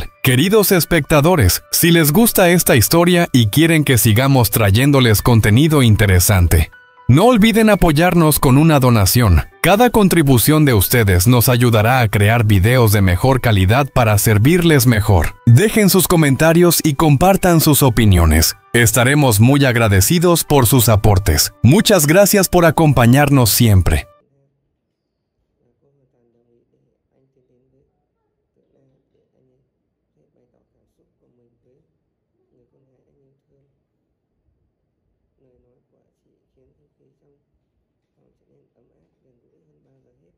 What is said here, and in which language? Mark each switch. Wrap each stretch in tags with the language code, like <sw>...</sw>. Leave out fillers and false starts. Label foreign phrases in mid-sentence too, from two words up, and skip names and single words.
<es>Queridos espectadores, si les gusta esta historia y quieren que sigamos trayéndoles contenido interesante, no olviden apoyarnos con una donación. Cada contribución de ustedes nos ayudará a crear videos de mejor calidad para servirles mejor. Dejen sus comentarios y compartan sus opiniones. Estaremos muy agradecidos por sus aportes. Muchas gracias por acompañarnos siempre.</es> <vi>Lời nói của chị khiến không khí trong phòng trở nên ấm áp, gần gũi hơn bao giờ hết.</vi>